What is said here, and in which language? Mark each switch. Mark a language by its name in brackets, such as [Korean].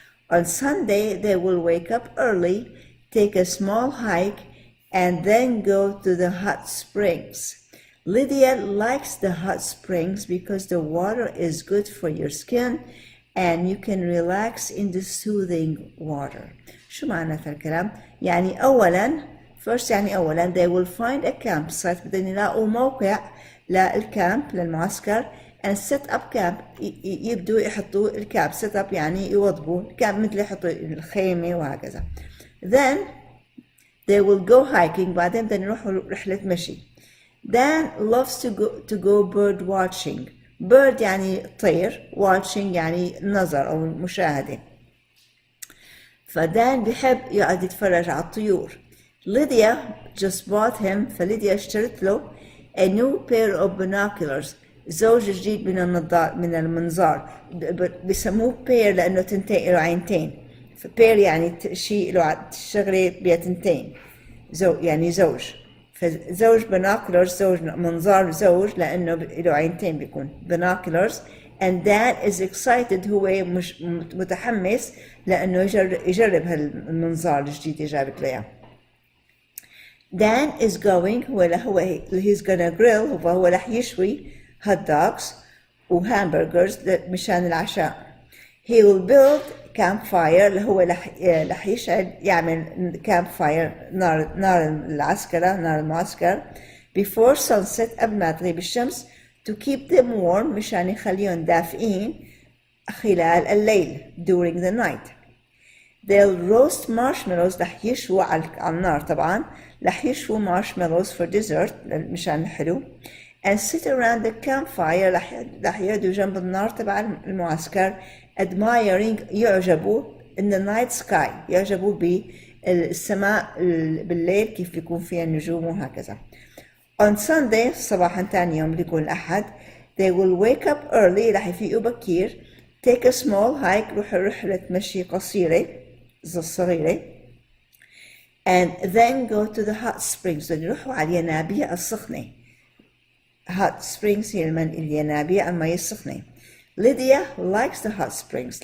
[English] On Sunday, they will wake up early, take a small hike, and then go to the hot springs. Lydia likes the hot springs because the water is good for your skin and you can relax in the soothing water. [Arabic] شو معنى هالكلام؟ يعني أولاً [English] they will find a campsite [Arabic] بدهم يلاقوا موقع للكامب للمعسكر [English] and set up camp [Arabic] يبدوا يحطوا الكامب [English] set up [Arabic] يعني يوضبوا الكامب مثل يحطوا الخيمة وهكذا. [English] Then they will go hiking [Arabic] بعدين بدهم يروحوا رحلة مشي. [English] Dan loves to go bird watching. [Arabic] Bird يعني طير watching يعني نظر أو مشاهدة. فدان بيحب يقعد يتفرج على الطيور. [English] Lydia just bought him [Arabic] فليديا اشترت له [English] a new pair of binoculars [Arabic] زوج جديد من المنظار بيسموه pair لأنه تنتين له عينتين. pair يعني شيء له شغلة بيها تنتين يعني زوج. فزوج binoculars زوج منظار زوج لأنه له عينتين بيكون binoculars [English] and Dan is excited [Arabic] هو مش متحمس لأنه يجرب هالمنظار الجديد اللي جابت له إياه. [English] Dan is going he's gonna grill [Arabic] هو رح يشوي [English] hot dogs وهامبرجرز [Arabic] مشان العشاء. [English] He will build campfire [Arabic] اللي هو رح يعمل campfire نار العسكرة نار المعسكر [English] before sunset [Arabic] قبل ما تغيب الشمس [English] to keep them warm [Arabic] مشان يخليهم دافئين خلال الليل [English] during the night. They'll roast marshmallows [Arabic] رح يشووا على النار طبعا رح يشووا [English] marshmallows for dessert [Arabic] مشان الحلو [English] and sit around the campfire [Arabic] رح يقعدوا جنب النار تبع المعسكر [English] admiring [Arabic] يعجبوا [English] in the night sky [Arabic] يعجبوا بالسماء بالليل كيف بيكون فيها النجوم وهكذا. [English] On Sunday [Arabic] صباحا تاني يوم اللي يكون الأحد [English] they will wake up early [Arabic] رح يفيقوا بكير [English] take a small hike [Arabic] روحوا رحلة مشي قصيرة صغيرة [English] and then go to the hot springs [Arabic] يروحوا على الينابيع السخنة. hot springs هي الينابيع المي السخنة. [English] Lydia likes the hot springs.